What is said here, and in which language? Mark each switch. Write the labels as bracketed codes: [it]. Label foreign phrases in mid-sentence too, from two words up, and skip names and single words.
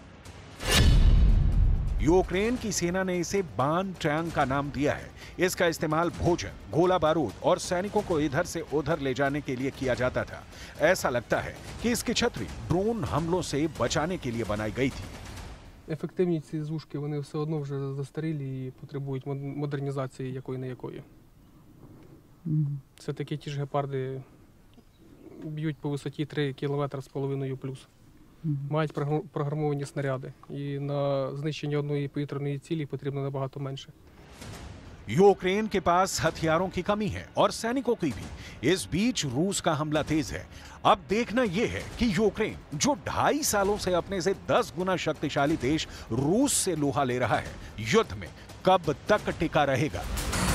[hi] यूक्रेन की सेना ने इसे बान टैंक का नाम दिया है। इसका इस्तेमाल भोजन, गोला बारूद और सैनिकों को इधर से उधर ले जाने के लिए किया जाता था। ऐसा लगता है कि इसकी छतरी ड्रोन हमलों से बचाने के लिए बनाई गई थी। [uk] Ефективність ці зушки, вони все одно вже застарілі і потребують модернізації якої не якої. Це такі ті ж гепарди б'ють по висоті 3,5 кілометри плюс. Мають програмовані снаряди. І на знищення одної повітряної цілі потрібно набагато менше. [hi] यूक्रेन के पास हथियारों की कमी है और सैनिकों की भी। इस बीच रूस का हमला तेज है। अब देखना यह है कि यूक्रेन, जो 2.5 सालों से अपने से 10 गुना शक्तिशाली देश रूस से लोहा ले रहा है, युद्ध में कब तक टिका रहेगा।